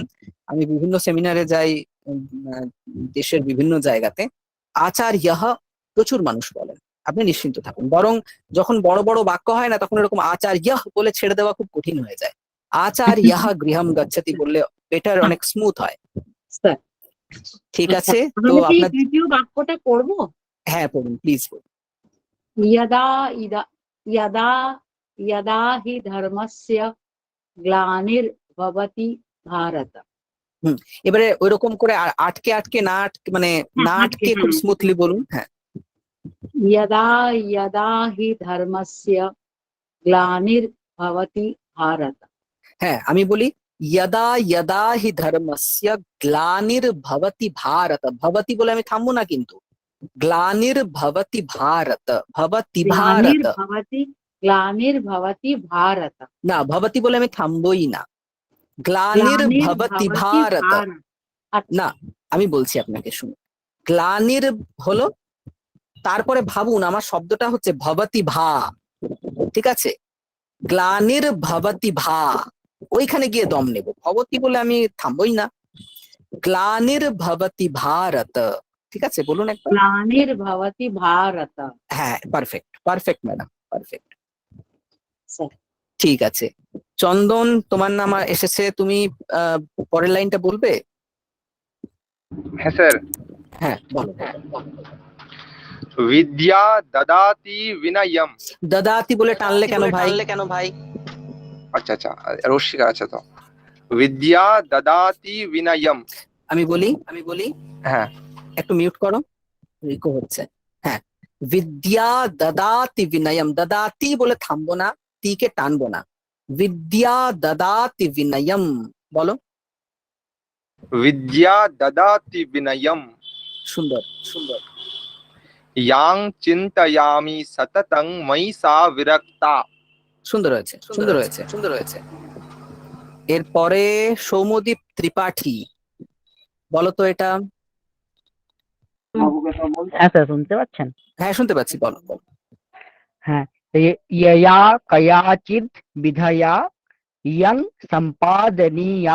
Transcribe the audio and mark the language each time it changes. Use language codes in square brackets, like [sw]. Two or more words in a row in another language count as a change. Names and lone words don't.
[bn] আমি বিভিন্ন সেমিনারে যাই দেশের বিভিন্ন জায়গাতে, আচার্য প্রচুর মানুষ বলেন, আপনি নিশ্চিন্ত থাকুন। বরং যখন বড় বড় বাক্য হয় না, তখন এরকম আচার্য বলে ছেড়ে দেওয়া খুব কঠিন হয়ে যায়। [sa] আচার্য গৃহম গচ্ছতি [bn] বললে বেটার, অনেক স্মুথ হয়। স্যার ঠিক আছে, তো তাহলে কি আপনার, তৃতীয় বাক্যটা করব? হ্যাঁ পড়ুন প্লিজ। [sa] यदा इदा यदा यदा हि धर्मस्य ग्लानिर्भवति भारत। [bn] এবারে ওইরকম করে আটকে আটকে না আটকে, মানে না আটকে, আটকে খুব স্মুথলি বলুন। হ্যাঁ, [sa] यदा यदा हि धर्मस्य ग्लानिर्भवति भारत। [bn] হ্যাঁ আমি বলি [sa] यदा यदा हि धर्मस्य ग्लानिर्भवति भारत, [bn] भवति বলে আমি থামবো না কিন্তু, [sa] ग्लानिर्भवति भारत, भवति भारत ग्लानिर्भवति भारत। [bn] না, भवति বলে আমি থামবোই না, [sa] ग्लानिर्भवति भारत [bn] না, আমি বলছি আপনাকে, শুনুন। গ্লানির হলো, তারপরে ভাবুন আমার শব্দটা হচ্ছে [sa] ভবতি ভা, [bn] ঠিক আছে, [sa] গ্লানির ভবতি ভা, [bn] ওইখানে গিয়ে দম নেব, ভবতি বলে আমি থামবই না, [sa] গ্লানির ভবতি ভারত। [bn] ঠিক আছে, বলুন একবার। [sa] ग्लानिर्भवति भारत। [en] হ্যাঁ, perfect perfect madam, perfect. [bn] স্যার ঠিক আছে, চন্দন তোমার নাম এসেছে, তুমি পরের লাইনটা বলবে? হ্যাঁ স্যার। হ্যাঁ বলো। [sa] विद्या ददाति विनयम। [bn] দদাতি বলে টানলে কেন ভাই? আচ্ছা আচ্ছা, রস্যিকা, আচ্ছা তো [sa] विद्या ददाति विनयम। [bn] আমি বলি হ্যাঁ, একটু মিউট করো, রিকো হচ্ছে। হ্যাঁ, [sa] বিদ্যা দদাতি বিনয়ম, [bn] দদাতি বলে থামবো না, কে টানবো না, [sa] বিদ্যা দদাতি বিনয়ম [bn] বলো। [sa] विद्या ददाति विनयम। [bn] সুন্দর সুন্দর। [sa] यां चिन्तयामि सततं मयि सा विरक्ता। [bn] সুন্দর হয়েছে সুন্দর হয়েছে সুন্দর হয়েছে। এরপরে সৌম্যদীপ ত্রিপাঠী, বলো তো এটা। হ্যাঁ স্যার, শুনতে পাচ্ছেন? হ্যাঁ শুনতে পাচ্ছি, বলো বলো। [sa] হ্যাঁ, ইয়া কয়াচিৎ বিধায়া ইয়ং সম্পাদনীয়া।